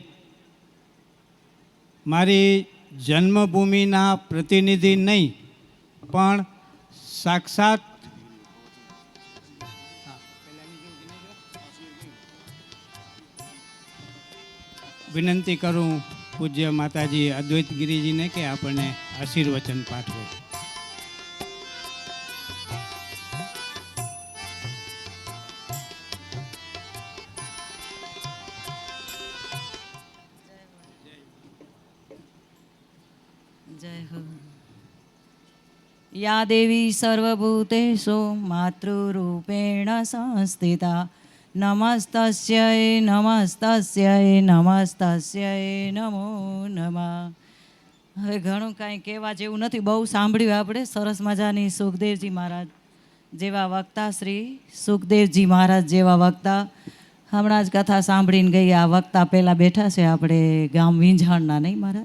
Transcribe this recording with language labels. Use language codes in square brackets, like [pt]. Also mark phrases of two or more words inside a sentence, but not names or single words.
[gu] મારી જન્મભૂમિના પ્રતિનિધિ નહીં પણ સાક્ષાત વિનંતી કરું પૂજ્ય માતાજી અદ્વૈતગીરીજીને કે આપણને આશીર્વચન પાઠવે. [hi] जय हो. [sa] या देवी सर्वभूतेषु मातृरूपेण संस्थिता नमस्तस्यै नमस्तस्यै नमस्तस्यै नमो नमः. [gu] હવે ઘણું કાંઈ કહેવા જેવું નથી, બહુ સાંભળ્યું આપણે. સરસ મજાની સુખદેવજી મહારાજ જેવા વક્તા, શ્રી સુખદેવજી મહારાજ જેવા વક્તા હમણાં જ કથા સાંભળીને ગઈ. આ વક્તા પહેલાં બેઠા છે આપણે ગામ વિંજાણના, નહીં મહારાજ?